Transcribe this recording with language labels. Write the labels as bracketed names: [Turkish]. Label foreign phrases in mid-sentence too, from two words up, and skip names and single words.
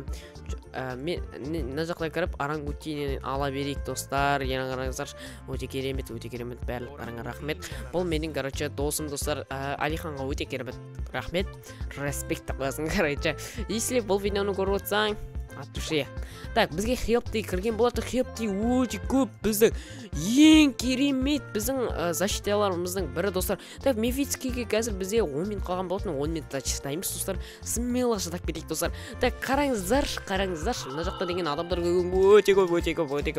[Kazakh] Мен мына жақта кіріп орангутиннен ала берейік, достар. Ең қараңыздар, өте керемет, барлықтарыңа рахмет. Бұл менің, короче, досым, достар. Алиханға өте керемет рахмет. Респект деп қоясың, короче. Если бұл видеоны көріп отырсаң, [Russian] от души. Так, [Kazakh] бізге хелпти кірген болады. Хелпти өте көп біздің ең керемет біздің защиталарымыздың бірі достар. Так, мифическийге қазір бізде 10 минут қалған болатын. 10 минутта шыдаймыз достар. Смело шыдап кетейік достар. Так, қараңыздаршы. Мына жақта деген адамдар өте көп.